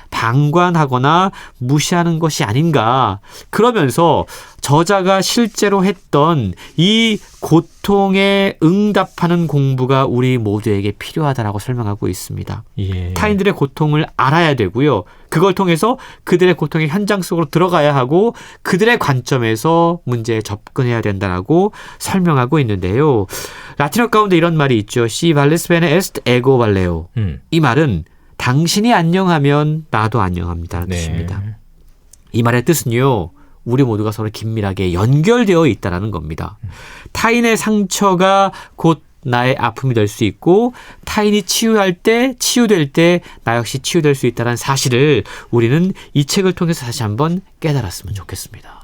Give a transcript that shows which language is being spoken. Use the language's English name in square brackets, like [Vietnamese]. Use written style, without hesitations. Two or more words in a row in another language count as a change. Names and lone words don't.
[Korean] 방관하거나 무시하는 것이 아닌가. 그러면서 저자가 실제로 했던 이 고통에 응답하는 공부가 우리 모두에게 필요하다라고 설명하고 있습니다. 예. 타인들의 고통을 알아야 되고요. 그걸 통해서 그들의 고통의 현장 속으로 들어가야 하고 그들의 관점에서 문제에 접근해야 된다라고 설명하고 있는데요. 라틴어 가운데 이런 말이 있죠. [Latin] Si vales bene est ego valeo. [Korean] 이 말은 당신이 안녕하면 나도 안녕합니다라는 네. 뜻입니다. 이 말의 뜻은요. 우리 모두가 서로 긴밀하게 연결되어 있다는 겁니다. 타인의 상처가 곧 나의 아픔이 될 수 있고 타인이 치유될 때 나 역시 치유될 수 있다는 사실을 우리는 이 책을 통해서 다시 한번 깨달았으면 좋겠습니다.